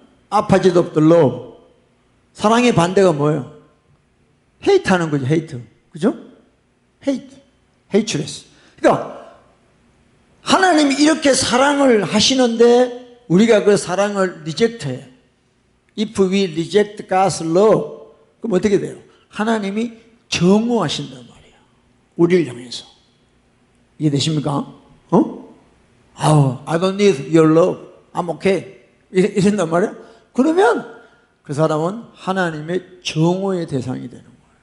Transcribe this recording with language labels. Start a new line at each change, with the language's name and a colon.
English: opposite of the love.
Korean: 사랑의 반대가 뭐예요? hate 하는 거죠, hate. 그죠?
English: hate. hatred.
Korean: 그러니까 하나님이 이렇게 사랑을 하시는데 우리가 그 사랑을 리젝트해요.
English: If we reject God's love,
Korean: 그럼 어떻게 돼요? 하나님이 정오하신단 말이에요. 우리를 향해서. 이해되십니까?
English: I don't need your love. I'm okay.
Korean: 이런단 말이에요. 그러면 그 사람은 하나님의 정오의 대상이 되는 거예요.